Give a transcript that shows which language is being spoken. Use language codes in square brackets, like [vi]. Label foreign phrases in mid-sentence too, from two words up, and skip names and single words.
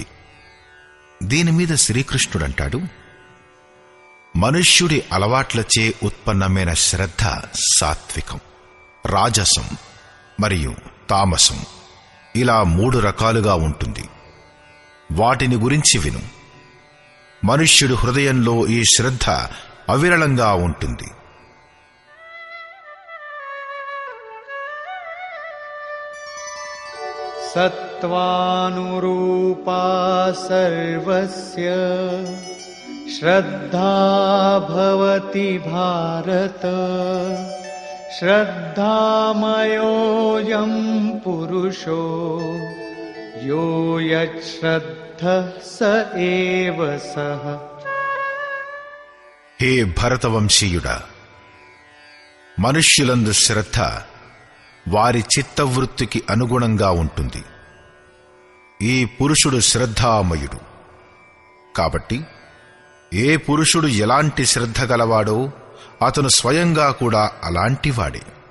[te] దీనిమీద శ్రీకృష్ణుడంటాడు, మనుష్యుడి అలవాట్లచే ఉత్పన్నమైన శ్రద్ధ సాత్వికం, రాజసం మరియు తామసం, ఇలా 3 రకాలుగా ఉంటుంది. వాటిని గురించి విను. మనుష్యుడి హృదయంలో ఈ శ్రద్ధ అవిరళంగా ఉంటుంది. [sa] सत्त्वानुरूपा सर्वस्य श्रद्धा भवति भारत श्रद्धामयोऽयं पुरुषो यो यच्छ्रद्धः स एव सः। [te] హే భరతవంశీయుడా, మనుష్యులందు శ్రద్ధ వారి చిత్తవృత్తికి అనుగుణంగా ఉంటుంది. ఈ పురుషుడు శ్రద్ధామయుడు. కాబట్టి ఏ పురుషుడు ఎలాంటి శ్రద్ధ గలవాడో అతను స్వయంగా కూడా అలాంటివాడే.